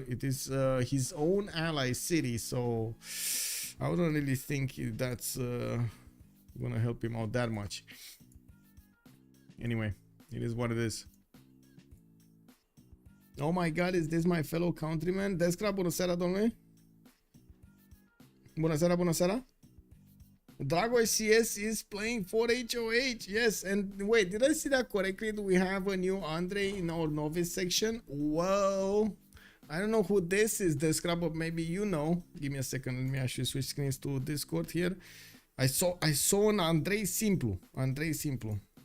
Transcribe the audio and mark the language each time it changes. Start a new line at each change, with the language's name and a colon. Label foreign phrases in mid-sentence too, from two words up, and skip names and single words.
English: It is his own ally city, so I wouldn't really think that's gonna help him out that much. Anyway, it is what it is. Oh my god, is this my fellow countryman?
Romanian: Descra, bună seara, domnule. Bună seara, bună seara.
English: Dragos CS is playing for HOH. Yes, and wait, did I see that correctly? Do we have a new Andre in our novice section? Whoa. I don't know who this is, Descra, but maybe you know. Give me a second, let me actually switch screens to Discord here. I saw an Andrei Simplu. Andrei Simplu.